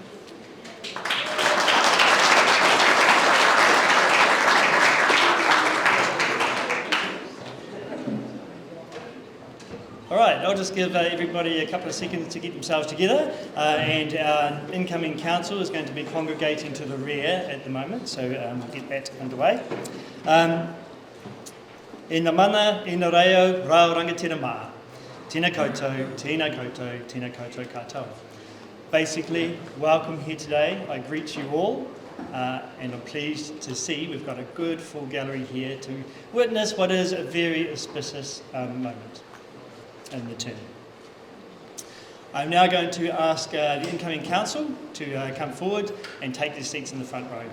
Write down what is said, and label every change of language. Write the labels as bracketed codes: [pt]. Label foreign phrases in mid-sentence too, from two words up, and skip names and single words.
[en] All right, I'll just give everybody a couple of seconds to get themselves together, and our incoming council is going to be congregating to the rear at the moment, so we'll get that underway. [mi] E na mana, e na reo, rao rangatira mā. Tēnā koutou, tēnā koutou, tēnā koutou katoa. [en] Basically, welcome here today. I greet you all, and I'm pleased to see we've got a good full gallery here to witness what is a very auspicious moment in the term. I'm now going to ask the incoming council to come forward and take their seats in the front row.